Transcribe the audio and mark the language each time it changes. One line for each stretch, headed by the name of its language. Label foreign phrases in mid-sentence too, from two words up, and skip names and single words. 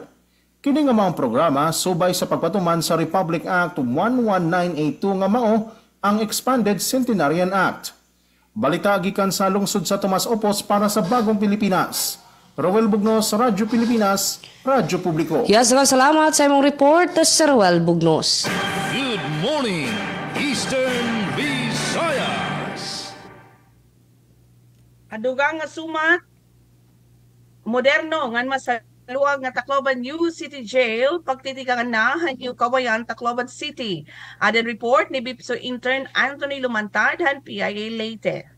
Cebuano: Kini nga maong programa subay sa pagpatuman sa Republic Act 11982 nga mao ang Expanded Centenarian Act. Balita gikan sa lungsod sa Tomas Opus para sa Bagong Pilipinas. Roel Bugnos, Radyo Pilipinas, Radyo Publiko. Yes, salamat sa imong report sa Roel Bugnos.
English: Good morning, Eastern Visayas.
Waray: Adugang nga sumat, moderno ngan masaluag nga Tacloban New City Jail, pagtitikangan na New Kawayan, Tacloban City. Adan report ni BIPSO Intern Anthony Lumantad, PIA Leyte.